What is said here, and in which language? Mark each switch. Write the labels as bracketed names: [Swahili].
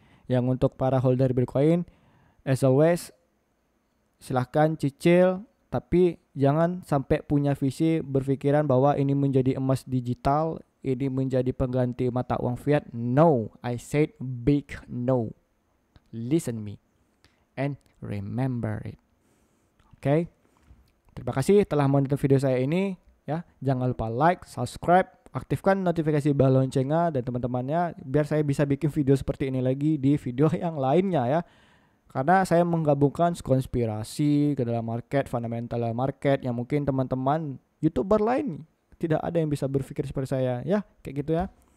[Indonesian] Yang untuk para holder Bitcoin, [English] as always, [Indonesian] silahkan cicil, tapi jangan sampai punya visi berpikiran bahwa ini menjadi emas digital, ini menjadi pengganti mata uang fiat. [English] No, I said big no. Listen me and remember it. [Indonesian] Oke. Terima kasih telah menonton video saya ini ya. Jangan lupa like, subscribe, aktifkan notifikasi bell loncengnya dan teman-temannya biar saya bisa bikin video seperti ini lagi di video yang lainnya ya. Karena saya menggabungkan konspirasi ke dalam market, fundamental market yang mungkin teman-teman YouTuber lain tidak ada yang bisa berpikir seperti saya ya, kayak gitu ya.